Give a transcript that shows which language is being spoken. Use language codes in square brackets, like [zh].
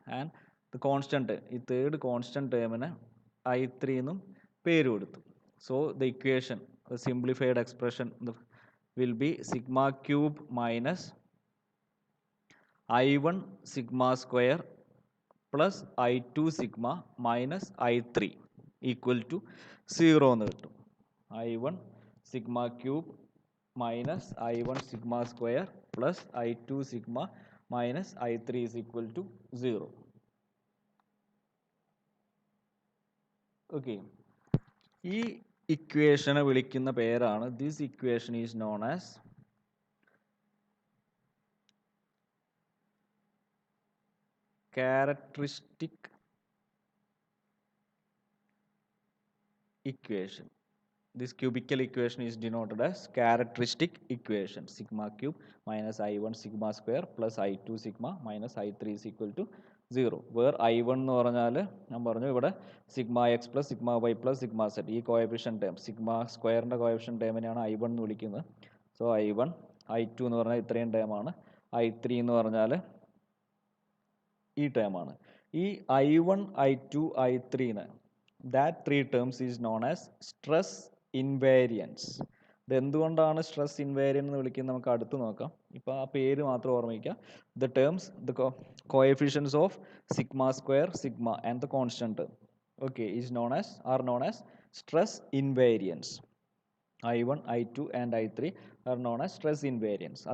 [en] and the constant [ml] ഈ third constant ടേമിനെ I3 എന്നും പേര് കൊടുത്തു. [en] so the equation simplified expression will be sigma cube minus I1 sigma square plus I2 sigma minus I3 equal to 0 [ml] എന്ന് കിട്ടും. [en] I1 sigma cube minus I1 sigma square plus I2 sigma minus I3 is equal to 0. Okay. [ml] ഈ ഇക്വേഷനെ വിളിക്കുന്ന പേരാണ്, [en] This equation is known as characteristic equation. This cubical equation is denoted as characteristic equation. Sigma cube minus I1 sigma square plus I2 sigma minus I3 is equal to 0. [ml] Where I1 എന്ന് പറഞ്ഞാൽ ഞാൻ പറഞ്ഞു ഇവിടെ sigma X plus sigma Y plus sigma set ഈ കോഎഫിഷ്യൻ term sigma സ്ക്വയറിൻ്റെ കോഎഫിഷ്യൻ ടേമിനെയാണ് I1 എന്ന് വിളിക്കുന്നത്. So I1 I2 എന്ന് പറഞ്ഞാൽ ഇത്രയും ടേമാണ്, I3 എന്ന് പറഞ്ഞാൽ ഈ ടേമാണ്. [en] ഈ I1 I2 I3ന് that three terms is known as stress invariance. [ml] ഇത് എന്തുകൊണ്ടാണ് സ്ട്രെസ് ഇൻവേരിയൻ്റ് എന്ന് വിളിക്കുന്നത് നമുക്ക് അടുത്ത് നോക്കാം. ഇപ്പോൾ ആ പേര് മാത്രം ഓർമ്മിക്കുക. [en] The terms the coefficients of sigma square sigma and the constant term okay are known as stress invariance. I1 I2 and I3 are known as stress invariance.